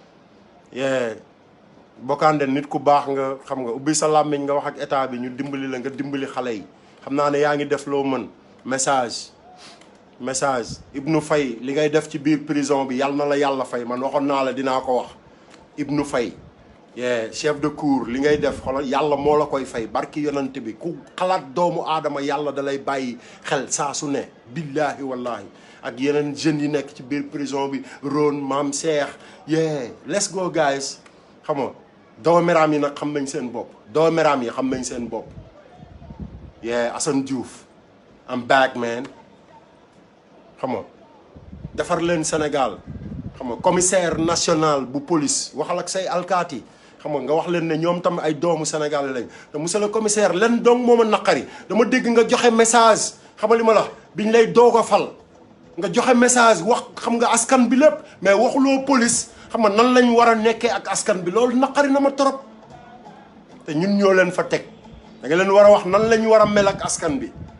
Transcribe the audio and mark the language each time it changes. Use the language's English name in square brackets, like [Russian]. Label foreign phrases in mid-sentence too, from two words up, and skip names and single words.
[Wolof] Bokande nit ku baax nga xam nga ubbi sa làmmiñ nga wax ak état bi ñu dimbali la nga dimbali xale yi xam naa ne yaa ngi def loo mën message Ibnou Faye li ngay def ci biir prison bi yàlla na la yàlla fay man waxoon naa la dinaa ko wax Ibnou Faye [French] chef de [Wolof] cour li ngay def xoolal yàlla moo la koy fay barki yonante bi ku xalaat doomu aadama yàlla da lay bàyyi xel saa su ne [Arabic] billaahi wallaahi [Wolof] ak yeneen jeunes yi nekk ci biir prison bi Ron Maam Cheikh [English] let's go guys [Wolof] xam nga doomeraam yi nag xam nañ seen bopp doomeraam yi xam nañ seen bopp Assane Diouf [English] I'm back [Wolof] man xam nga defar leen Sénégal xam nga [French] commissaire national [Wolof] bu police waxal ak say alkaati xam nga wax leen ne ñoom tam ay doomu Sénégal lañ te [French] monsieur le commissaire [Wolof] leen dong moo ma naqari dama dégg nga joxe message xam nga li ma la biñ lay doog a fal nga joxe message wax xam nga askan bi lépp mais waxuloo police xam nga nan lañ war a nekkee ak askan bi loolu naqari na ma trop te ñun ñoo leen fa teg da nga leen war a wax nan lañ war a mel ak askan bi